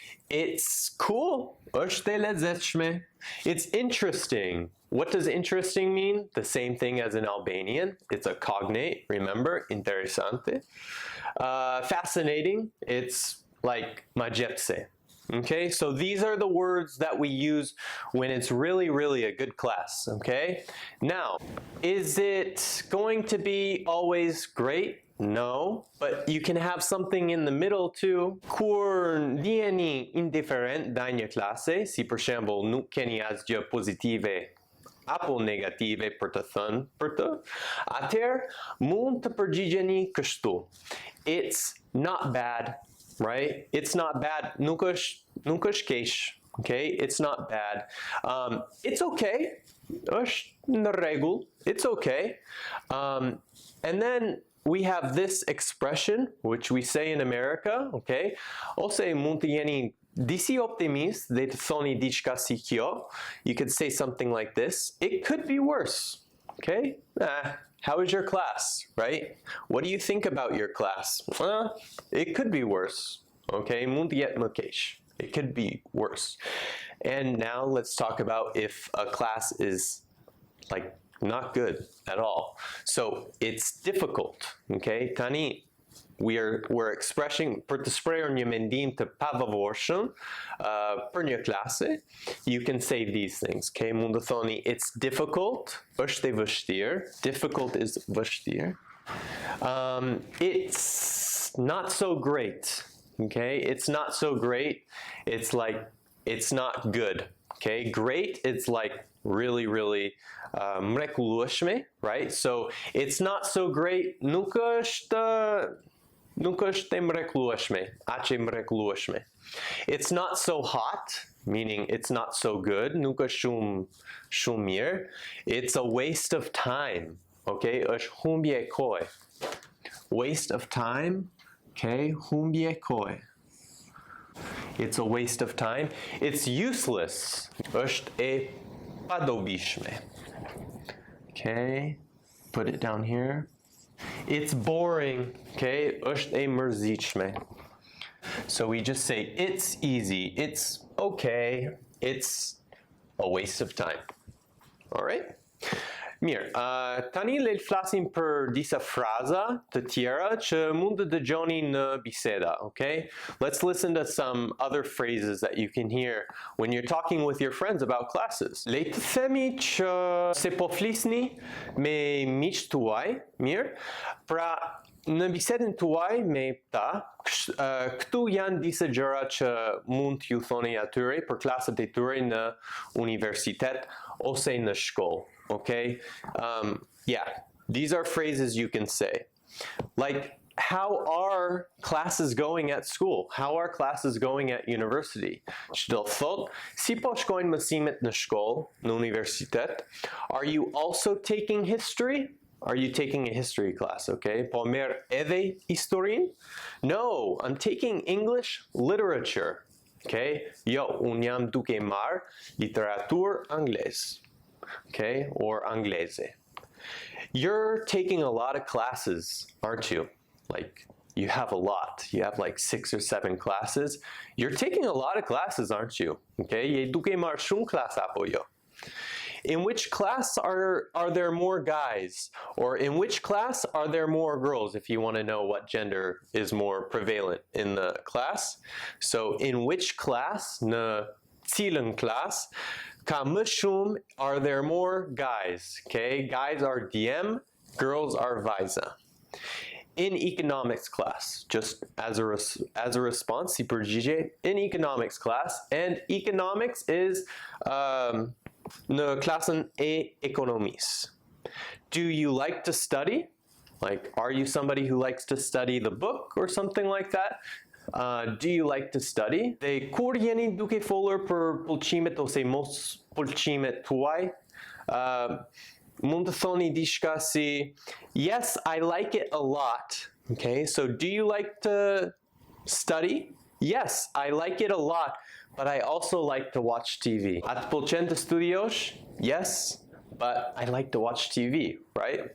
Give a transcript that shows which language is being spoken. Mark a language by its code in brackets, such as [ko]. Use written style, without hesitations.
[en] It's cool, [sq] është e lezetshme. [en] It's interesting. What does interesting mean? The same thing as in Albanian. It's a cognate, remember? Interesante. Fascinating, it's like ma gjepse. Okay, so these are the words that we use when it's really, really a good class, okay? Now, is it going to be always great? No, but you can have something in the middle too. [sq] Kur ndjeni indiferent ndaj një klase, si për shembull nuk keni asgjë pozitive apo negative për të thënë për të, atëherë mund të përgjigjeni kështu. [en] It's not bad, right? It's not bad. [sq] Nuk është keq. [en] Okay? It's not bad. It's okay. [sq] është në rregull. [en] It's okay. And then we have this expression, which we say in America, okay? [sq] Ose mund të jeni disi optimist dhe të thoni diçka si kjo. [en] You could say something like this. It could be worse, okay? How is your class, right? What do you think about your class? It could be worse, okay? [sq] Mund të jetë më keq. [en] It could be worse. And now let's talk about if a class is like not good at all. So it's difficult, okay? [sq] Tani, [en] we're expressing [sq] për të shprehur një mendim të pavarurshëm për një klase, [en] you can say these things, [sq] okay? Mund të thoni [en] it's difficult, [sq] është e vështirë. [en] Difficult is vështirë. It's not so great, okay? It's not so great. It's like it's not good, okay? Great, it's like really, really mrekullueshme, right? So it's not so great. [sq] Nuk është e mrekullueshme, aq e mrekullueshme. [en] It's not so hot, meaning it's not so good. [sq] Nuk është shumë mirë. [en] It's a waste of time, okay? [sq] Është humbje e kohë. [en] Waste of time, [sq] okay? Humbje e kohë. [en] It's a waste of time. It's useless. [sq] Është e padobishme. [en] Okay, put it down here. It's boring. [sq] Okay, është e mërzitshme. [en] So we just say it's easy, it's okay, it's a waste of time. All right? [sq] Mirë, tani le të flasim për disa fraza të tjera që mund të dëgjoni në biseda, okay? [en] Let's listen to some other phrases that you can hear when you're talking with your friends about classes. [sq] Le të themi që se po flisni me miqtë tuaj, mirë? Pra, në bisedën tuaj me ta, këtu janë disa gjëra që mund t'ju thoni atyre për klasat e tyre në universitet ose në shkollë. [en] Okay? Yeah, these are phrases you can say. Like, how are classes going at school? How are classes going at university? [sq] Që do thot, si po shkojnë mësimet në shkollë, në universitet? [en] Are you also taking history? Are you taking a history class, okay? [sq] Po merr edhe historin? [en] No, I'm taking English literature, okay? [sq] Jo, unë jam duke marr literaturë angles. [en] Okay, or anglese. You're taking a lot of classes, aren't you? Like, you have a lot. You have like 6 or 7 classes. You're taking a lot of classes, aren't you? Okay, [sq] je duke marr shumë klasa apo jo? [en] In which class are there more guys? Or in which class are there more girls, if you want to know what gender is more prevalent in the class? So, in which class, [sq] në cilën class, ka më shumë, [en] are there more guys? Okay, guys are DM, girls are vajza. In economics class, just as a response, [sq] si përgjigje, [en] in economics class, and economics is [sq] në klasën e ekonomisë. [en] Do you like to study? Like, are you somebody who likes to study the book or something like that? Do you like to study? [sq] Dhe kur jeni duke folur për pëlqimet ose mos pëlqimet tuaj, mund të thoni diçka si, [en] yes, I like it a lot. Okay, so do you like to study? Yes, I like it a lot, but I also like to watch TV. [sq] A të pëlqen të studiosh? [en] Yes, but I like to watch TV, right?